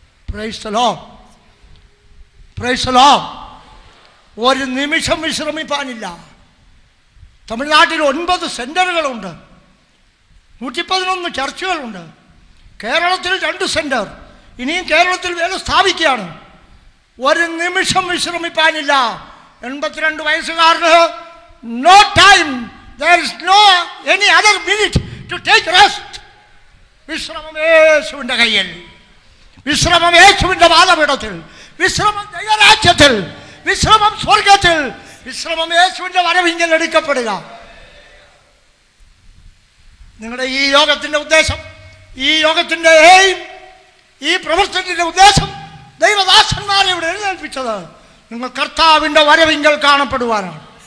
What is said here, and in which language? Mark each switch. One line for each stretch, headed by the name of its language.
English: Praise the lord, praise the lord.
Malayalam: ഒരു നിമിഷം വിശ്രമിപ്പാനില്ല. തമിഴ്നാട്ടിൽ 9 സെൻറ്ററുകളുണ്ട്, 111 ചർച്ചുകളുണ്ട്. കേരളത്തിൽ 2 സെൻറ്റർ, ഇനിയും കേരളത്തിൽ വേല സ്ഥാപിക്കുകയാണ്. ഒരു നിമിഷം വിശ്രമിപ്പാനില്ല. 82 വയസ്സുകാരന്
English: No time, there is no any other minute to take rest.
Malayalam: വിശ്രമം യേശുവിൻ്റെ കയ്യിൽ, വിശ്രമം യേശുവിൻ്റെ പാദപീഠത്തിൽ, വിശ്രമം ദൈവരാജ്യത്തിൽ, വിശ്രമം സ്വർഗത്തിൽ, വിശ്രമം യേശുവിൻ്റെ വരവിങ്കൽ എടുക്കപ്പെടുക. നിങ്ങളുടെ ഈ യോഗത്തിൻ്റെ ഉദ്ദേശം, ഈ യോഗത്തിൻ്റെ ഈ പ്രവർത്തനത്തിൻ്റെ ഉദ്ദേശം, ദൈവദാസന്മാരെ ഇവിടെ എഴുന്നേൽപ്പിച്ചത് നിങ്ങൾ കർത്താവിൻ്റെ വരവിങ്കൽ കാണപ്പെടുവാനാണ്.